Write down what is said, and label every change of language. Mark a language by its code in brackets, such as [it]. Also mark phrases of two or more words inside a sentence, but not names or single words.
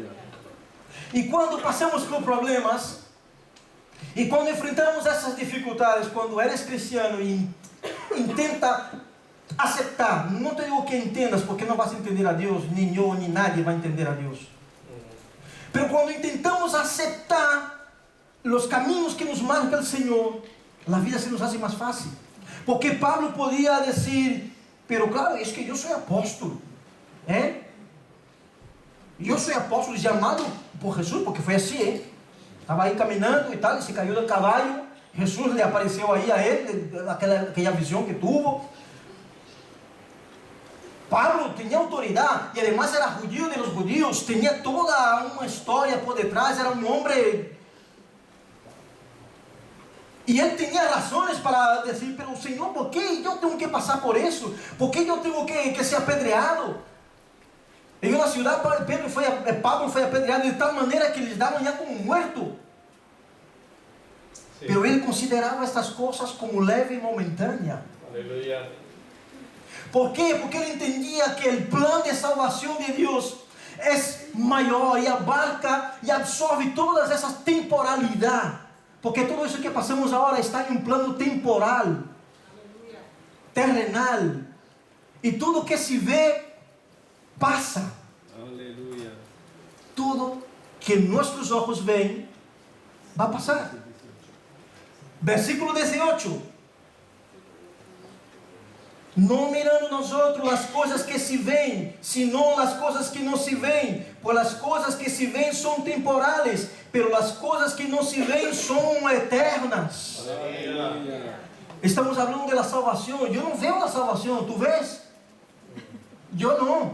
[es] Y cuando pasamos por problemas, y cuando enfrentamos esas dificultades, cuando eres cristiano y intenta aceptar, no te digo que entiendas, porque no vas a entender a Dios, ni yo, ni nadie va a entender a Dios. Pero cuando intentamos aceptar los caminos que nos marca el Señor, la vida se nos hace más fácil. Porque Pablo podía decir, pero claro, es que yo soy apóstol. [pt] Eu sou apóstolo chamado por Jesus, porque foi assim, Estava aí caminhando e tal, e se caiu do cavalo. Jesus lhe apareceu aí a ele, aquela visão que teve. Pablo tinha autoridade, e [es] además era judío de los judíos, [pt] tinha toda uma história por detrás, era um homem. E ele tinha razões para dizer, pero Senhor, por que eu tenho que passar por isso? Por que eu tenho que ser apedreado? Em uma cidade, Pablo foi apedreado de tal maneira que eles davam já como morto. [es] Sí. [pt] Pero ele considerava estas coisas como leve e momentânea. [es] Aleluya. [pt] ¿Por quê? Porque ele entendia que o plano de salvação de Deus é maior e abarca e absorve todas essas temporalidades. Porque tudo isso que passamos agora está em um plano temporal, terrenal. E tudo que se vê passa. Aleluia. Tudo que nossos olhos veem vai passar. Versículo 18. Não mirando nosotros as coisas que se veem, senão as coisas que não se veem. Pois as coisas que se veem são temporais, pero as coisas que não se veem são eternas. [es] Aleluya. [pt] Estamos falando da salvação. Eu não vejo a salvação, tu vês? Eu não.